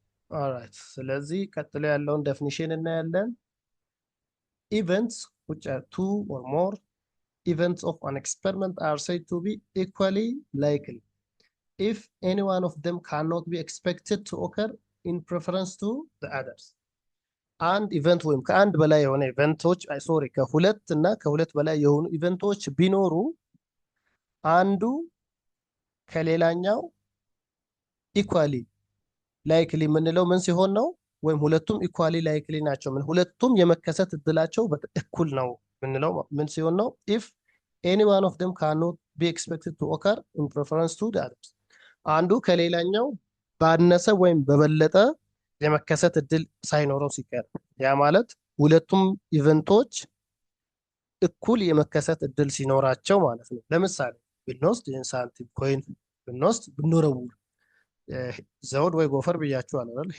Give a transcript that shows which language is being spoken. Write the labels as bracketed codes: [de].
[am] ኦልራይት። ስለዚህ ቀጥሎ ያለውን ዴፊኒሽን እናያለን። [en] events which are 2 or more events of an experiment are said to be equally likely if any one of them cannot be expected to occur in preference to the others. [am] አንድ ኢቨንት ወይም ከአንድ በላይ የሆነ ኢቨንቶች ከሁለት እና ከሁለት በላይ የሆኑ ኢቨንቶች ቢኖሩ አንዱ ከሌላኛው ኢኳሊ ላይክሊ የምንለው ምን ሲሆን ነው? ወይም ሁለቱም ኢኳሊ ላይክሊ ናቸው። ምን ሁለቱም የመከሰት እድላቸው እኩል ነው የምንለው ምን ሲሆን ነው? [en] if any one of them cannot be expected to occur in preference to the others. [am] አንዱ ከሌላኛው ባነሰ ወይም በበለጠ የመከሰት እድል ሳይኖረው ሲቀር፣ ያ ማለት ሁለቱም ኢቨንቶች እኩል የመከሰት እድል ሲኖራቸው ማለት ነው። ለምሳሌ ብንወስድ ሳንቲም ኮይን ብንወረውር ዘውድ ወይ ጎፈር ብያችኋል አይደል?